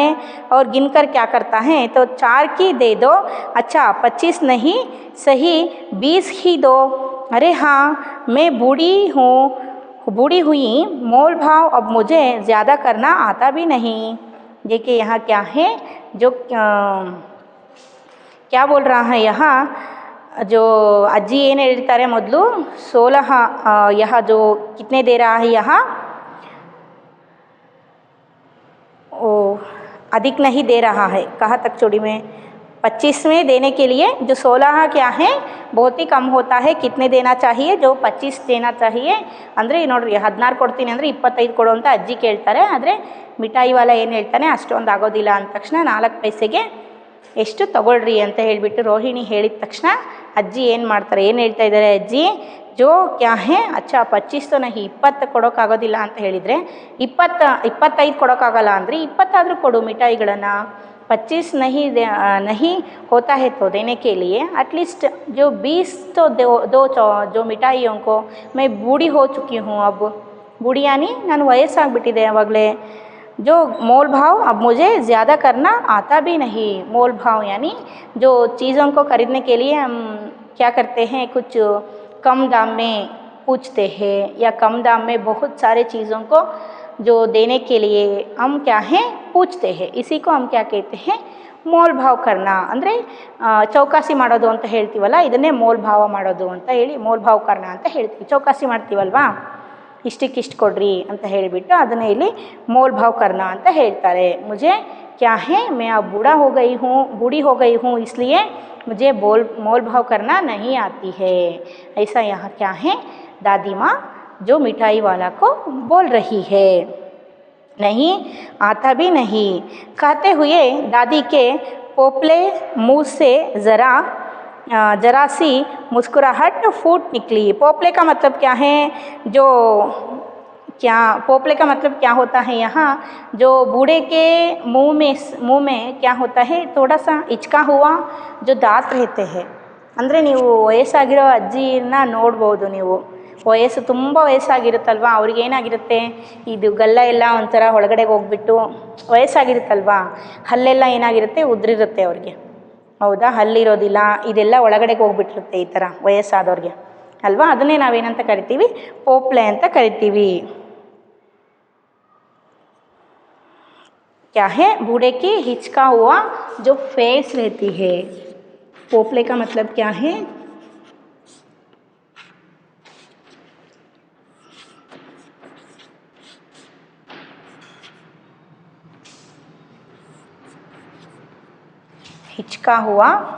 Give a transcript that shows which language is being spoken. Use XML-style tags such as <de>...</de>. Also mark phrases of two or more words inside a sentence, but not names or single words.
<hi>और गिनकर क्या करता है, तो 4 की दे दो, अच्छा 25 नहीं सही 20 ही दो, अरे हाँ मैं बूढ़ी हुई, मोल भाव अब मुझे ज़्यादा करना आता भी नहीं। देखिए यहाँ क्या है जो क्या बोल रहा है यहाँ, जो अज्जी</hi> <kn>ಏನು ಹೇಳ್ತಾರೆ ಮೊದಲು</kn> <hi>16 यह जो कितने दे रहा है यहाँ, ओ अधिक नहीं दे रहा है, कहाँ तक चोड़ी में 25 में देने के लिए जो 16 क्या है बहुत ही कम होता है, कितने देना चाहिए जो 25 देना चाहिए</hi> <kn>ಅಂದರೆ ನೋಡ್ರಿ 16 ಕೊಡ್ತೀನಿ ಅಂದರೆ 25 ಕೊಡು ಅಂತ ಅಜ್ಜಿ ಕೇಳ್ತಾರೆ, ಆದರೆ ಮಿಠಾಯಿ ವಾಲ ಏನು ಹೇಳ್ತಾನೆ ಅಷ್ಟೊಂದು ಆಗೋದಿಲ್ಲ ಅಂದ ತಕ್ಷಣ 4 ಪೈಸೆಗೆ ಎಷ್ಟು ತಗೊಳ್ರಿ ಅಂತ ಹೇಳಿಬಿಟ್ಟು ರೋಹಿಣಿ ಹೇಳಿದ ತಕ್ಷಣ ಅಜ್ಜಿ ಏನು ಮಾಡ್ತಾರೆ, ಏನು ಹೇಳ್ತಾ ಇದ್ದಾರೆ ಅಜ್ಜಿ,</kn> <hi>जो क्या है अच्छा</hi> <kn>25</kn> <hi>तो नहीं</hi> <kn>20 ಕೊಡೋಕ್ಕಾಗೋದಿಲ್ಲ ಅಂತ ಹೇಳಿದರೆ 25 ಕೊಡೋಕ್ಕಾಗಲ್ಲ ಅಂದರೆ 20 ಆದರೂ ಕೊಡು ಮಿಠಾಯಿಗಳನ್ನು,</kn> <hi>25 नहीं होता है तो देने के लिए एटलीस्ट जो 20 तो दो जो मिठाइयों को, मैं बूढ़ी हो चुकी हूँ, अब बूढ़ी यानी</hi> <kn>ನಾನು ವಯಸ್ಸಾಗ್ಬಿಟ್ಟಿದೆ ಆವಾಗಲೇ,</kn> <hi>जो मोल भाव अब मुझे ज़्यादा करना आता भी नहीं, मोल भाव यानी जो चीज़ों को खरीदने के लिए हम क्या करते हैं कुछ कम दाम में पूछते हैं, या कम दाम में बहुत सारे चीज़ों को जो देने के लिए हम क्या हैं पूछते हैं, इसी को हम क्या कहते हैं मोल भाव करना,</hi> <kn>ಅಂದರೆ ಚೌಕಾಸಿ ಮಾಡೋದು ಅಂತ ಹೇಳ್ತೀವಲ್ಲ, ಇದನ್ನೇ</kn> <hi>मोल भाव</hi> <kn>ಮಾಡೋದು ಅಂತ ಹೇಳಿ</kn> <hi>मोल भाव करना</hi> <kn>ಅಂತ ಹೇಳ್ತೀವಿ, ಚೌಕಾಸಿ ಮಾಡ್ತೀವಲ್ವಾ ಇಷ್ಟಕ್ಕಿಷ್ಟು ಕೊಡ್ರಿ ಅಂತ ಹೇಳಿಬಿಟ್ಟು ಅದನ್ನೇ ಇಲ್ಲಿ</kn> <hi>मोल भाव करना</hi> <kn>ಅಂತ ಹೇಳ್ತಾರೆ।</kn> <hi>मुझे क्या है मैं अब बूढ़ी हो गई हूँ इसलिए मुझे मोल भाव करना नहीं आती है, ऐसा यहाँ क्या है दादी माँ जो मिठाई वाला को बोल रही है। नहीं आता भी नहीं कहते हुए दादी के पोपले मुँह से जरा सी मुस्कुराहट फूट निकली। पोपले का मतलब क्या है, जो क्या पोपले का मतलब क्या होता है यहाँ, जो बूढ़े के मुंह में क्या होता है थोड़ा सा इचका हुआ जो दांत रहते हैं,</hi> <kn>ಅಂದರೆ ನೀವು ವಯಸ್ಸಾಗಿರೋ ಅಜ್ಜಿನ ನೋಡ್ಬೋದು, ನೀವು ವಯಸ್ಸು ತುಂಬ ವಯಸ್ಸಾಗಿರುತ್ತಲ್ವ, ಅವ್ರಿಗೆ ಏನಾಗಿರುತ್ತೆ ಇದು ಗಲ್ಲ ಎಲ್ಲ ಒಂಥರ ಒಳಗಡೆಗೆ ಹೋಗ್ಬಿಟ್ಟು ವಯಸ್ಸಾಗಿರುತ್ತಲ್ವ, ಹಲ್ಲೆಲ್ಲ ಏನಾಗಿರುತ್ತೆ ಉದ್ರಿರುತ್ತೆ ಅವ್ರಿಗೆ, ಹೌದಾ ಹಲ್ಲಿರೋದಿಲ್ಲ, ಇದೆಲ್ಲ ಒಳಗಡೆಗೆ ಹೋಗ್ಬಿಟ್ಟಿರುತ್ತೆ ಈ ಥರ ವಯಸ್ಸಾದವ್ರಿಗೆ ಅಲ್ವಾ, ಅದನ್ನೇ ನಾವೇನಂತ ಕರಿತೀವಿ ಪೋಪ್ಲೆ ಅಂತ ಕರಿತೀವಿ।</kn> <hi>क्या है बूढ़े की हिचका हुआ जो फेस रहती है, पोपले का मतलब क्या है हिचका हुआ</hi>